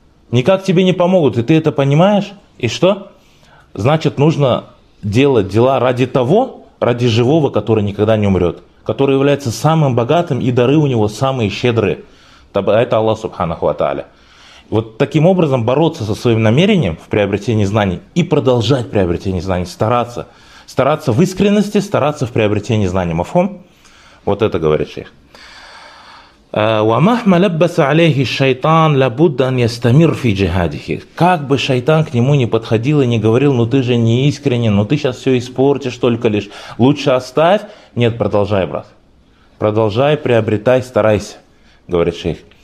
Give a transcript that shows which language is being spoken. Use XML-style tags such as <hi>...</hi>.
<ru>Никак тебе не помогут, и ты это понимаешь? И что? Значит, нужно делать дела ради того, ради живого, который никогда не умрет, который является самым богатым, и дары у него самые щедрые. Это Аллах Субханаху ва Тааля. Вот таким образом бороться со своим намерением в приобретении знаний и продолжать приобретение знаний, стараться. Стараться в искренности, стараться в приобретении знаний. Мафхум? Вот это говорит шейх.</ru> <ar>ومهما لبس عليه الشيطان لابد أن يستمر في جهاده.</ar> <ru>Как бы шайтан к нему не подходил и не говорил, ну ты же не искренен, ну ты сейчас все испортишь только лишь, лучше оставь. Нет, продолжай, брат. Продолжай, приобретай, старайся, говорит шейх.</ru>